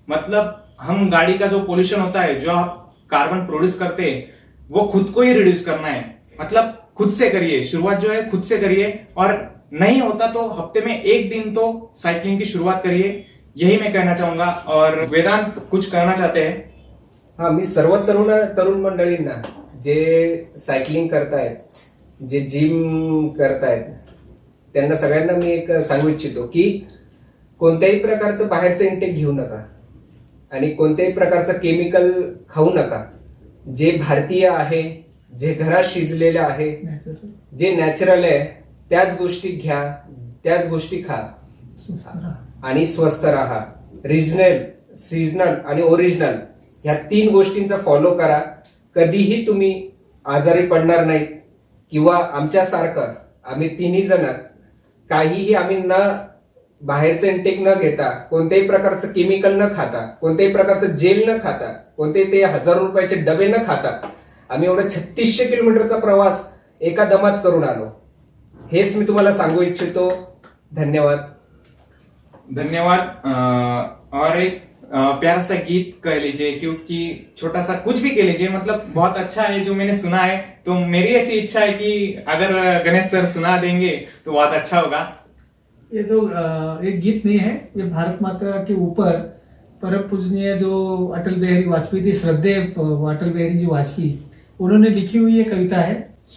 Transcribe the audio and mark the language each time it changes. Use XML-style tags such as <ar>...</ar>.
<hi>मतलब हम गाड़ी का जो पोल्यूशन होता है, जो आप कार्बन प्रोड्यूस करते हैं, वो खुद को ही रिड्यूस करना है। मतलब खुद से करिए, शुरुआत जो है खुद से करिए। और नहीं होता तो हफ्ते में एक दिन तो साइकिलिंग की शुरुआत करिए, यही मैं कहना चाहूंगा। और वेदांत कुछ कहना चाहते हैं?</hi> <mr>हा, मी सर्व तरुण मंडळींना जे सायकलिंग करतायत, जे जिम करतायत, त्यांना सगळ्यांना मी एक सांगू इच्छितो की कोणत्याही प्रकारचं बाहेरचं इंटेक घेऊ नका आणि कोणत्याही प्रकारचं केमिकल खाऊ नका। जे भारतीय आहे, जे घरात शिजलेलं आहे, जे नॅचरल आहे, त्याच गोष्टी घ्या, त्याच गोष्टी खा आणि स्वस्थ राहा। रिजनल, सीजनल आणि ओरिजिनल ह्या 3 गोष्टींचा फॉलो करा। कधीही तुम्ही आजारी पडणार नाही किंवा आमच्यासारखं आम्ही 3ही जण काहीही आम्ही न बाहेरचं इंटेक न घेता, कोणत्याही प्रकारचं केमिकल न खाता, कोणत्याही प्रकारचं जेल न खाता, कोणतेही ते 1000 रुपयाचे डबे न खाता आम्ही एवढा 3600 किलोमीटरचा प्रवास एका दमात करून आलो। हेच मी तुम्हाला सांगू इच्छितो। धन्यवाद।</mr> <hi>और एक प्यारा सा गीत कह लीजिए, क्योंकि छोटा सा कुछ भी कह लीजिए, मतलब बहुत अच्छा है जो मैंने सुना है। तो मेरी ऐसी इच्छा है कि अगर गणेश सर सुना देंगे तो बहुत अच्छा होगा। ये तो एक गीत नहीं है, ये भारत माता के ऊपर परम पूजनीय जो अटल बिहारी वाजपेयी थे, श्रद्धेय अटल बिहारी जी वाजपेयी, उन्होंने लिखी हुई ये कविता है।</hi>